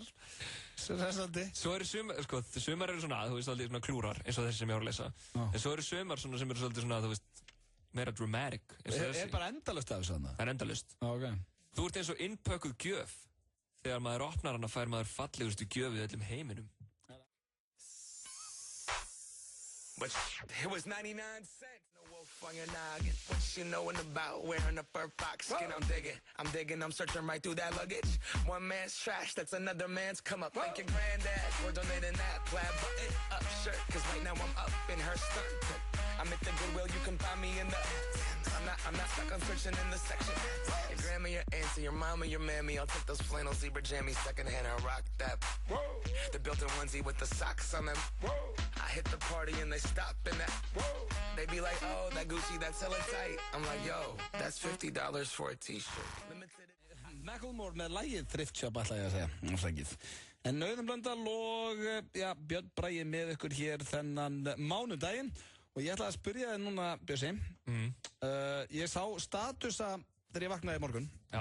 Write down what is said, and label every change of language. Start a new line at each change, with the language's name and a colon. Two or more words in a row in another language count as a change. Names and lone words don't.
Icelandic: Svo eru sumar eru svona, þú veist, aldrei svona klúrar, eins og þessi sem ég var að lesa. En svo eru sumar sem eru svolítið svona, þú veist, meira dramatic. Er bara endalaust af þessu þarna? Það er endalaust. Ok. Þú ert eins og innpökkuð gjöf. Þegar maður opnar hana fær maður fallegustu gjöf í öllum heiminum.
English: But it was 99 cents. No wolf on your noggin. What you knowin' about wearing a fur fox skin? I'm digging, I'm searching right through that luggage. One man's trash, that's another man's come up. Thank your granddad for donating that plaid button up shirt. Cause right now I'm up in her skirt. I'm at the Goodwill, you can find me in the... I'm not stuck, I'm searching in the section. Your grandma, your auntie, your mama, your mammy. I'll take those flannel zebra jammies secondhand and rock that. Whoa. The built-in onesie with the socks on them. Whoa. I hit the party and they stop in that. Whoa. They be like, oh, that Gucci, that's hella tight. I'm like, yo, that's $50 for a t-shirt.
Icelandic: Macklemore með lagið Thrift Shop, ætla ég að segja. En Auðun Blöndal og Björn Bragi með ykkur hér þennan mánudaginn. Og ég ætla að spyrja þig núna, Bjössi. Ég sá statusa þegar ég vaknaði í morgun. Já.